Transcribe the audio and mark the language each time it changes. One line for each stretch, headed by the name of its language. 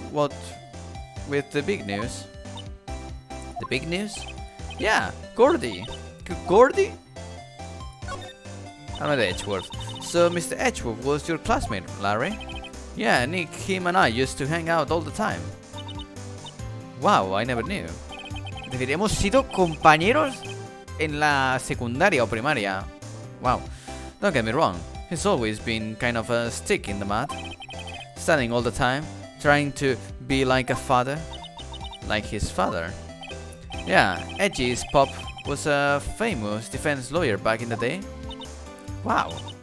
English: What with the big news? The big news? Yeah, Gordy. Gordy? I'm at Edgeworth. So Mr. Edgeworth was your classmate, Larry? Yeah, Nick, him and I used to hang out all the time. Wow, I never knew.
Spanish: Es decir, hemos sido compañeros en la secundaria o primaria.
English: Wow. Don't get me wrong. He's always been kind of a stick in the mud. Studying all the time. Trying to be like a father. Like his father. Yeah, Edgy is Pop was a famous defense lawyer back in the day. Wow.